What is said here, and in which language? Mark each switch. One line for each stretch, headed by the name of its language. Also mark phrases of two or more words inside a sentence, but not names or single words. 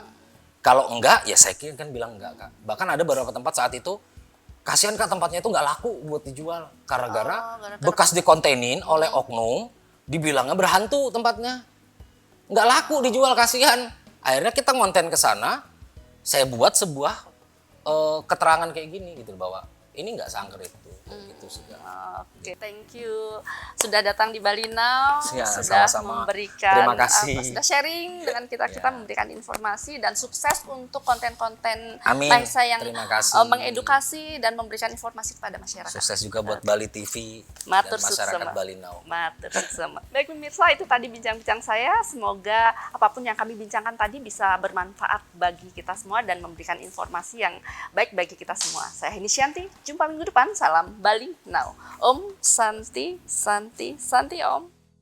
Indonesian: Kalau enggak ya saya kira kan bilang enggak Kak. Bahkan ada beberapa tempat saat itu kasihan Kak tempatnya itu nggak laku buat dijual gara-gara gara-gara bekas dikontenin oleh oknum, dibilangnya berhantu tempatnya. Nggak laku dijual kasihan. Akhirnya kita ngonten ke sana, saya buat sebuah keterangan kayak gini gitu bahwa ini nggak sangker itu. Gitu sih Kak. Oke,
English: thank you
Indonesian: sudah datang di Bali Now, Ya, sudah sama-sama. memberikan Terima kasih. sudah sharing dengan kita Ya. memberikan informasi dan sukses untuk konten-konten Amin. Raisa yang Terima kasih. mengedukasi dan memberikan informasi kepada masyarakat. Sukses juga buat Bali TV
Balinese: Matur
Indonesian: dan masyarakat
Balinese: suksema.
Indonesian: Bali Now.
Balinese: Matur suksema.
Indonesian: Baik pemirsa, itu tadi bincang-bincang saya. Semoga apapun yang kami bincangkan tadi bisa bermanfaat bagi kita semua dan memberikan informasi yang baik bagi kita semua. Saya Heni Syanti, jumpa minggu depan. Salam Bali Now.
Sanskrit: ॐ शान्ति शान्ति शान्ति ॐ.